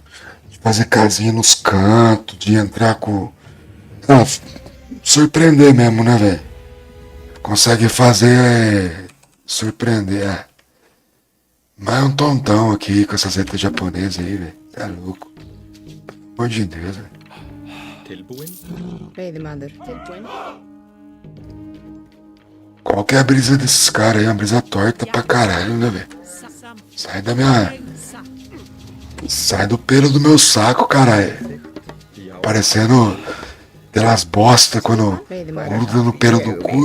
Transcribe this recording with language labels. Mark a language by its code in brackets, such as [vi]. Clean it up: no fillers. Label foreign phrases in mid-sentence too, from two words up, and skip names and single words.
[pt] De fazer casinha nos cantos, de entrar com... Ah, surpreender mesmo, né, velho? Consegue fazer surpreender. Mas é um tontão aqui com essas letras japonesas aí, velho. Tá louco. Pelo amor de Deus, velho. [is] Tilbúin. Veiðimaður. Tilbúin. [pt] Qual que é a brisa desses caras aí? Uma brisa torta pra caralho, né, velho? Sai da minha... Sai do pelo do meu saco, caralho. Parecendo aquelas bosta quando gruda no pelo do cu.